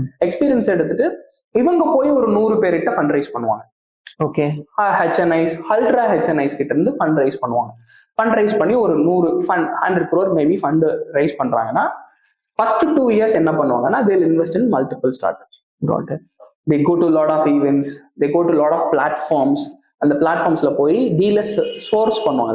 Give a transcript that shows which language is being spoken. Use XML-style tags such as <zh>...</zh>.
<ta>Experience எடுத்துட்டு இவங்க போய் ஒரு 100 பேர்கிட்ட ஃபண்ட் ரைஸ் பண்ணுவாங்க. ஓகே, ஹெச்என்ஐஸ், அல்ட்ரா ஹெச்என்ஐஸ் கிட்ட இருந்து ஃபண்ட் ரைஸ் பண்ணுவாங்க. ஃபண்ட் ரைஸ் பண்ணி ஒரு 100 crore மேபி ஃபண்ட் ரைஸ் பண்றாங்கன்னா, ஃபர்ஸ்ட் 2 years என்ன பண்ணுவாங்கன்னா,</ta> <en>they will invest in multiple startups. Got it. They go to a lot of events, they go to a lot of platforms.</en> <ta>அந்த பிளாட்ஃபார்ம்ஸ்ல போய் dealers source பண்ணுவாங்க.</ta>